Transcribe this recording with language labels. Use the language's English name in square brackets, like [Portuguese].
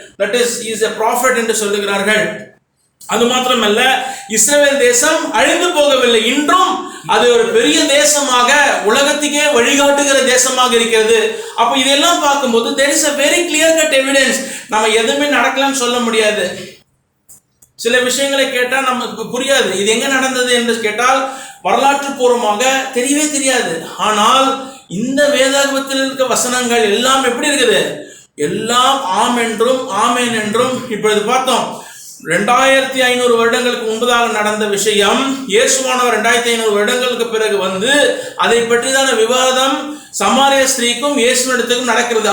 [English] that is he is a prophet [Tamil] என்று சொல்லுகிறார்கள். அது மாத்திரமல்ல, இஸ்ரவேல் தேசம் அழிந்து போகவில்லை, இன்றும் அது ஒரு பெரிய தேசமாக உலகத்துக்கே வழிகாட்டுகிற தேசமாக இருக்கிறது. அப்போ இதெல்லாம் பார்க்கும்போது [English] there is a very clear cut evidence. [Tamil] நம்ம எதுவுமே நடக்கலன்னு சொல்ல முடியாது. சில விஷயங்களை கேட்டால் நமக்கு புரியாது, இது எங்க நடந்தது என்று கேட்டால் வரலாற்று பூர்வமாக தெரியவே தெரியாது. ஆனால் இந்த வேதாகமத்தில் இருக்க வசனங்கள் எல்லாம் எப்படி இருக்குது? எல்லாம் ஆம் என்றும் ஆமேன் என்றும். இப்பொழுது பார்த்தோம், 2500 வருடங்களுக்கு முன்பதாக நடந்த விஷயம், இயேசுவானவர் 2500 வருடங்களுக்கு பிறகு வந்து அதை பற்றிதான விவாதம் சமாரிய ஸ்திரீக்கும் இயேசுவிடத்துக்கும் நடக்கிறது.